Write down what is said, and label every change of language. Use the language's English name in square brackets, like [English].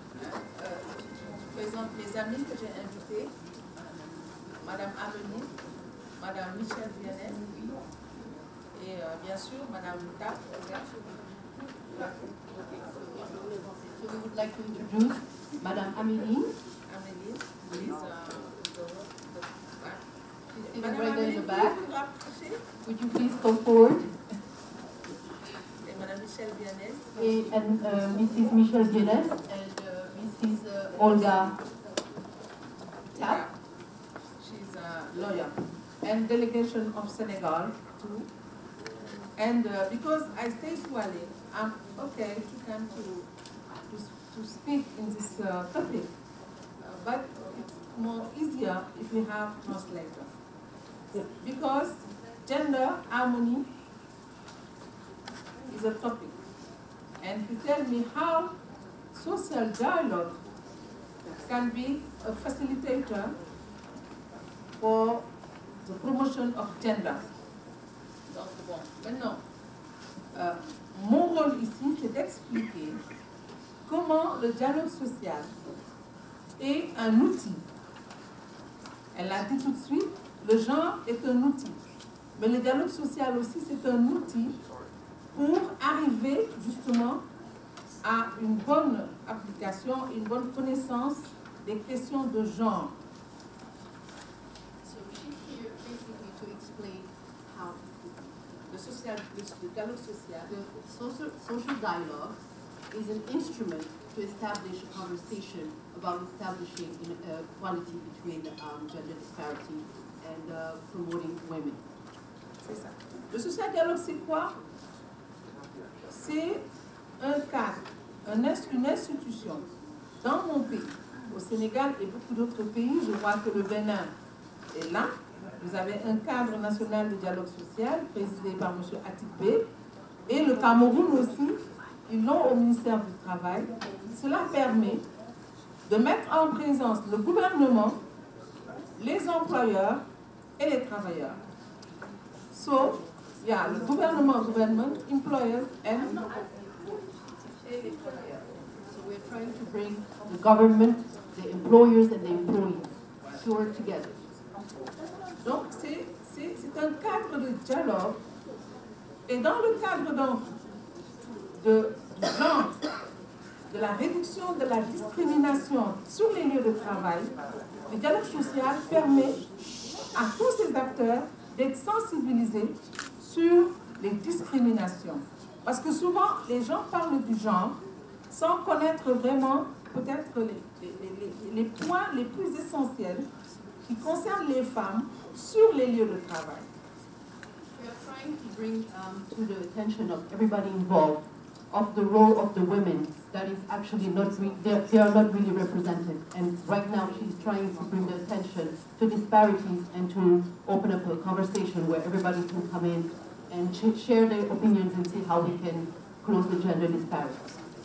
[French] Je présente mes amis que j'ai invités, Madame Amélie, Madame Michel Vianney, et bien sûr Madame Nita. [English] So we would like to introduce Madame Amélie. Amélie, please. She's sitting right there in the back. Would you please come forward? Madame Michel Vianney. And Mrs. Michel Vianney and Mrs. Olga Tap. She's a lawyer. And delegation of Senegal too. And because I stay Swahili, I'm okay to come to speak in this topic, but it's more easier if we have translators. Because gender harmony is a topic. And to tell me how social dialogue can be a facilitator for the promotion of gender. [French] Donc bon, maintenant, mon rôle ici, c'est d'expliquer comment le dialogue social est un outil. Elle l'a dit tout de suite, le genre est un outil. Mais le dialogue social aussi, c'est un outil pour arriver justement à une bonne application, une bonne connaissance des questions de genre. [English] So she's here basically to explain how the dialogue social, the social dialogue is an instrument to establish a conversation about establishing equality between gender disparity and promoting women. [French] C'est ça. Le social dialogue, c'est quoi? C'est un cadre, une institution. Dans mon pays, au Sénégal et beaucoup d'autres pays, je vois que le Bénin est là. Vous avez un cadre national de dialogue social présidé par M. Atibé. Et le Cameroun aussi, ils l'ont au ministère du Travail. Cela permet de mettre en présence le gouvernement, les employeurs et les travailleurs. [English] So, yeah, [French] le gouvernement, [English] employers and So we're trying to bring the government, the employers and the employees to work together. [French] Donc, c'est un cadre de dialogue. Et dans le cadre donc, du genre, de la réduction de la discrimination sur les lieux de travail, le dialogue social permet à tous ces acteurs d'être sensibilisés sur les discriminations. Parce que souvent, les gens parlent du genre sans connaître vraiment peut-être les points les plus essentiels qui concernent les femmes sur les lieux de travail. [English] We are trying to bring to the attention of everybody involved of the role of the women that is actually not, they are not really represented. And right now she's trying to bring the attention to disparities and to open up a conversation where everybody can come in and share their opinions and see how we can close the gender disparities.